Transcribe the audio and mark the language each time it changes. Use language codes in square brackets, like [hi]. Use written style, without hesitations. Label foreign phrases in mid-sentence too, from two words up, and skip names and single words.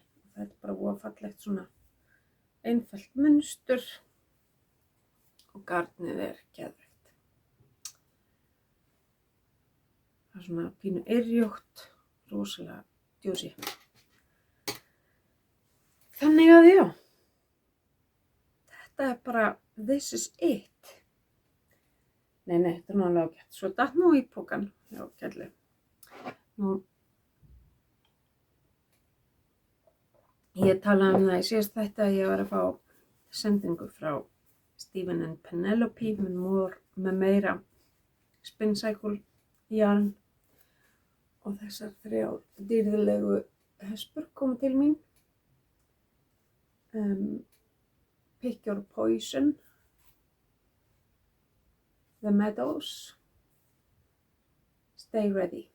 [is] Það er bara voða fallegt svona einfalt munstur og garnið er geðveikt. Það er svona pínu yrjótt, rosalega djúsi. Þannig að já, þetta er bara [en] this is it. [is] Nei, þetta er nú alveg ágætt. Svo datt nú í pokan hjá Kjalli. Nú, ég talaði það í síðast þætti að ég var að fá sendingu frá Stephen and Penelope með meira [en] spin cycle yarn [is] og þessar 3 dýrðilegu hespur komu til mín. Pick Your Poison, The Meadows, Stay Ready.